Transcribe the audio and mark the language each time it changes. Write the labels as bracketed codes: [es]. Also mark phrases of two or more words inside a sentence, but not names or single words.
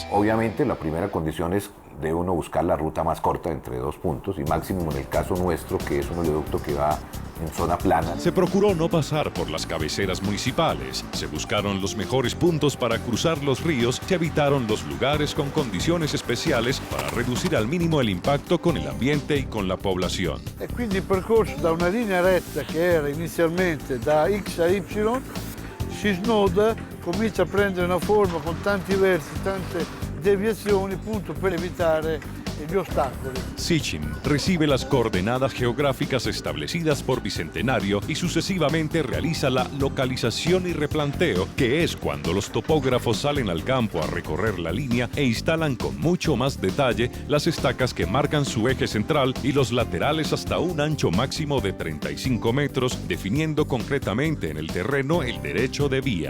[es] Obviamente la primera condición es de uno buscar la ruta más corta entre 2 puntos y máximo en el caso nuestro, que es un oleoducto que va en zona plana. Se procuró no pasar por las cabeceras municipales, se buscaron los mejores puntos para cruzar los ríos, se evitaron los lugares con condiciones especiales para reducir al mínimo el impacto con el ambiente y con la población. [it] E quindi il percorso da una linea retta che era inizialmente da X a Y si snoda, comincia a prendere una forma con tanti versi, tante deviazioni, appunto per evitare gli ostacoli. [es] Sitchin recibe las coordenadas geográficas establecidas por Bicentenario y sucesivamente realiza la localización y replanteo, que es cuando los topógrafos salen al campo a recorrer la línea e instalan con mucho más detalle las estacas que marcan su eje central y los laterales hasta un ancho máximo de 35 metros, definiendo concretamente en el terreno el derecho de vía.